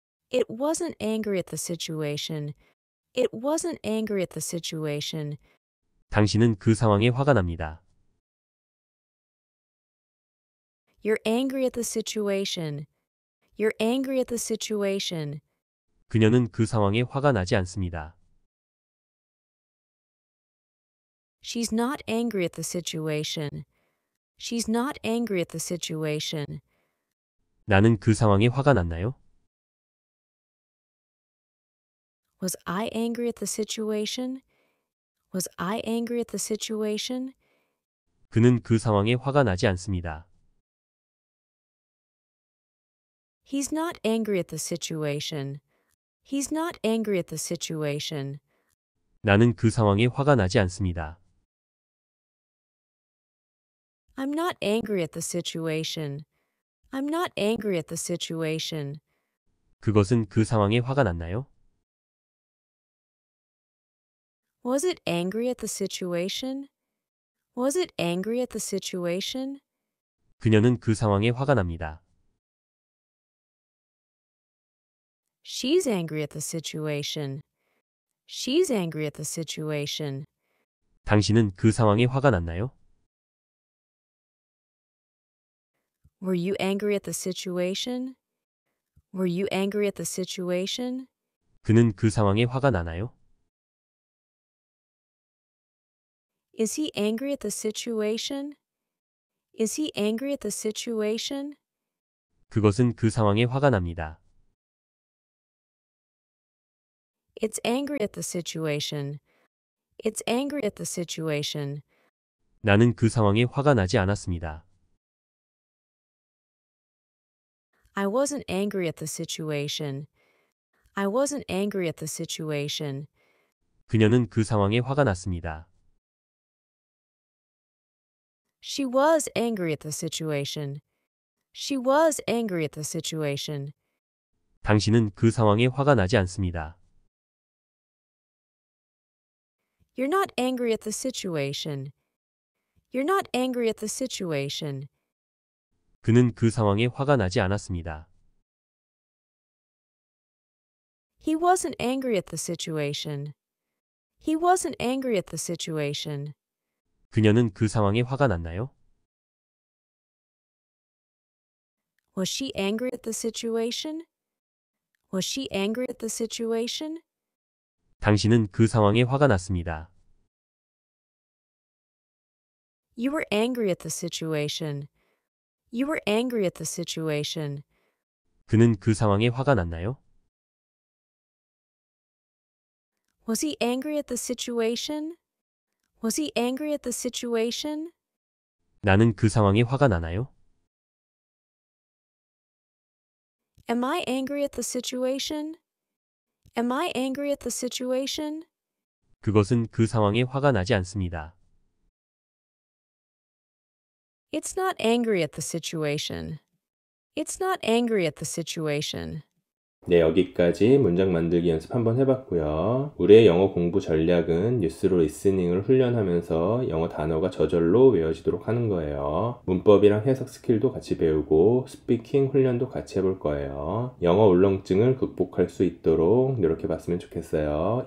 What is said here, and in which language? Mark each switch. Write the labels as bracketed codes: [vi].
[en] It wasn't angry at the situation. It wasn't angry at the situation. [ko] 당신은 그 상황에 화가 납니다. [en] You're angry at the situation. You're angry at the situation. [ko] 그녀는 그 상황에 화가 나지 않습니다. [en] She's not angry at the situation. She's not angry at the situation. [ko] 나는 그 상황에 화가 났나요? [en] Was I angry at the situation? Was I angry at the situation? [ko] 그는 그 상황에 화가 나지 않습니다. [en] He's not angry at the situation. He's not angry at the situation. [ko] 나는 그 상황에 화가 나지 않습니다. [en] I'm not angry at the situation. I'm not angry at the situation. [ko] 그것은 그 상황에 화가 났나요? [en] Was it angry at the situation? Was it angry at the situation? [ko] 그녀는 그 상황에 화가 납니다. [en] She's angry at the situation. She's angry at the situation. [ko] 당신은 그 상황에 화가 났나요? [en] Were you angry at the situation? Were you angry at the situation? [ko] 그는 그 상황에 화가 나나요? [en] Is he angry at the situation? Is he angry at the situation? [ko] 그것은 그 상황에 화가 납니다. [en] It's angry at the situation. It's angry at the situation. [ko] 나는 그 상황에 화가 나지 않았습니다. [en] I wasn't angry at the situation. I wasn't angry at the situation. [ko] 그녀는 그 상황에 화가 났습니다. [en] She was angry at the situation. She was angry at the situation. [ko] 당신은 그 상황에 화가 나지 않습니다. [en] You're not angry at the situation. You're not angry at the situation. [ko] 그는 그 상황에 화가 나지 않았습니다. [en] He wasn't angry at the situation. He wasn't angry at the situation. [ko] 그녀는 그 상황에 화가 났나요? [en] Was she angry at the situation? Was she angry at the situation? [ko] 당신은 그 상황에 화가 났습니다. [en] You were angry at the situation. You were angry at the situation. [ko] 그는 그 상황에 화가 났나요? [en] Was he angry at the situation? Was he angry at the situation? [ko] 나는 그 상황에 화가 나나요? [en] Am I angry at the situation? Am I angry at the situation? [ko] 그것은 그 상황에 화가 나지 않습니다. [en] It's not angry at the situation. It's not angry at the situation. [ko] 네, 여기까지 문장 만들기 연습 한번 해봤고요. 우리의 영어 공부 전략은 뉴스로 리스닝을 훈련하면서 영어 단어가 저절로 외워지도록 하는 거예요. 문법이랑 해석 스킬도 같이 배우고 스피킹 훈련도 같이 해볼 거예요. 영어 울렁증을 극복할 수 있도록 노력해봤으면 좋겠어요.